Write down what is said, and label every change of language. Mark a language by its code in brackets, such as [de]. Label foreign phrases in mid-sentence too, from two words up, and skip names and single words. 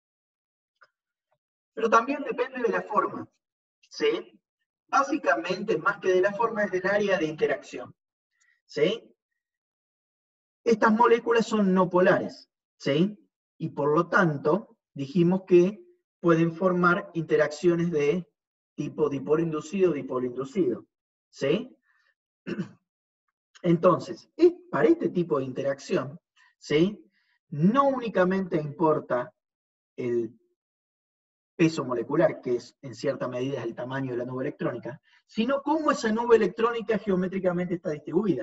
[es] Pero también depende de la forma, ¿sí? Básicamente, más que de la forma, es del área de interacción, ¿sí? Estas moléculas son no polares, ¿sí? Y por lo tanto, dijimos que pueden formar interacciones de tipo dipolo inducido, dipolo inducido, ¿sí? Entonces, para este tipo de interacción, ¿sí?, no únicamente importa el peso molecular, que es en cierta medida es el tamaño de la nube electrónica, sino cómo esa nube electrónica geométricamente está distribuida.